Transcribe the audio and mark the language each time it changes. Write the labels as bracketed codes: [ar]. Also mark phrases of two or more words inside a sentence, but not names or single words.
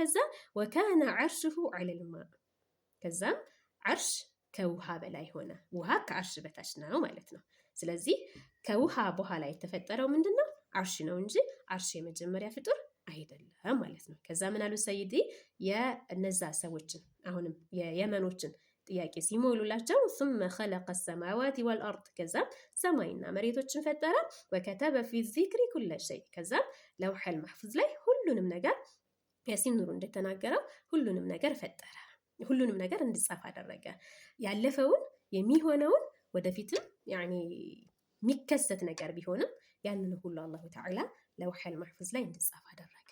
[am] ከዛ [ar] وكان عرشه على الما፣ [am] ከዛም ዓርሽ ከውሃ በላይ ሆነ። ውሃ ከዓርሽ በታች ነው ማለት ነው። ስለዚህ ከውሃ በኋላ የተፈጠረው ምንድነው? ዓርሽ ነው እንጂ ዓርሽ የመጀመሪያ ፍጡር አይደለም ማለት ነው። ከዛ ምን አሉ ሰይዲ? የነዛ ሰዎችን አሁንም የየመኖችን ጥያቄ ሲሞሉላቸው [ar] ثم خلق السماوات والارض፣ [am] ከዛ ሰማይና መሬቶችን ፈጠረ። [ar] وكتب في الذكر كل شيء፣ [am] ከዛ [ar] اللوح المحفوظ [am] ላይ ሁሉንም ነገር ያሲን ኑሩ እንደተናገረው ሁሉንም ነገር ፈጠረ። ሁሉንም ነገር እንዲጻፍ አደረገ። ያለፈውን የሚሆነውን ወደፊትም ያኒ የሚከሰት ነገር ቢሆንም ያንን ሁሉ [ar] الله تعالى اللوح المحفوظ [am] ላይ እንዲጻፍ አደረገ